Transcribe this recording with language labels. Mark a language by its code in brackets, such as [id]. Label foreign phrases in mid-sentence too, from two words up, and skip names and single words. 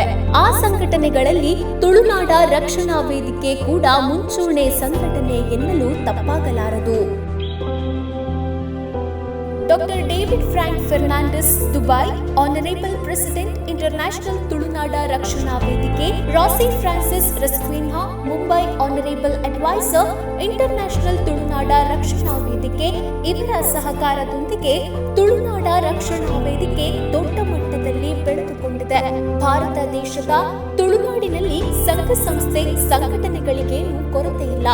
[kn] ಆ ಸಂಘಟನೆಗಳಲ್ಲಿ ತುಳುನಾಡ ರಕ್ಷಣಾ ವೇದಿಕೆ ಕೂಡ ಮುಂಚೂಣಿ ಸಂಘಟನೆ ಎನ್ನಲು ತಪ್ಪಾಗಲಾರದು. [en] Dr. David Frank Fernandez, Dubai, Honorable President, International ತುಳುನಾಡ ರಕ್ಷಣಾ ವೇದಿಕೆ. ರಾಸಿ ಫ್ರಾನ್ಸಿಸ್ ರಸ್ಕ್ವಿನ್ಹಾ, ಮುಂಬೈ, Honorable Advisor, [kn] ಇಂಟರ್ನ್ಯಾಷನಲ್ ತುಳುನಾಡ ರಕ್ಷಣಾ ವೇದಿಕೆ. ಇವರ ಸಹಕಾರದೊಂದಿಗೆ ತುಳುನಾಡ ರಕ್ಷಣಾ ವೇದಿಕೆ ದೊಡ್ಡ ಮಟ್ಟದಲ್ಲಿ ಬೆಳೆದುಕೊಂಡಿದೆ. ಭಾರತ ದೇಶದ ತುಳುನಾಡಿನಲ್ಲಿ ಸಂಘ ಸಂಸ್ಥೆ ಸಂಘಟನೆಗಳಿಗೇನು ಕೊರತೆ ಇಲ್ಲ.